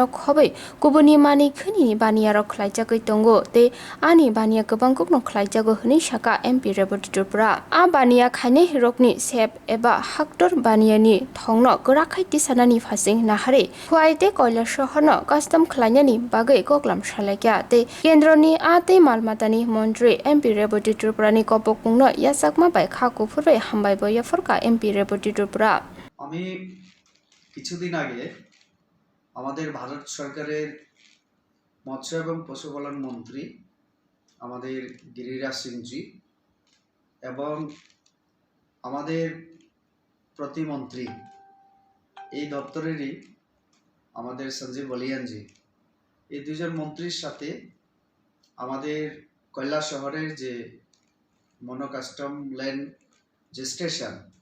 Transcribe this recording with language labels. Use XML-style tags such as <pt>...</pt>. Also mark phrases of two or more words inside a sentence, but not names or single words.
<trp>खबै गुबुननि मानि खोनिनि बानियाराव खलायजागै दंगो ते आनि बानिया गोबां गुबुन खलायजागो होनै साका एमपि रेबती त्रिपुरा आ बानिया खायनै हिरकनि सेब एबा हाक्टर बानियानि थंनो गोराखै तिसानानि फासिं नाहारे खुवाइते कयला सहरनो कास्टम खालायनायनि बागै कक्लाम सालायग्या ते केन्द्रनि आदै मालमातानि मन्त्री एमपि रेबती त्रिपुरानि कपकुंनो यासाकमा बाय खाकुफुरबाय हामबाय बयफरका एमपि रेबती त्रिपुरा।</trp> <bn>আমি কিছুদিন আগে আমাদের ভারত সরকারের মৎস্য এবং পশুপালন মন্ত্রী আমাদের গিরিরাজ সিংজি এবং আমাদের প্রতিমন্ত্রী এই দপ্তরেরই আমাদের সঞ্জীব বলিয়ানজি এই দুজন মন্ত্রীর সাথে আমাদের কৈলাস শহরের যে মনোকাস্টম ল্যান্ড যে স্টেশন</bn>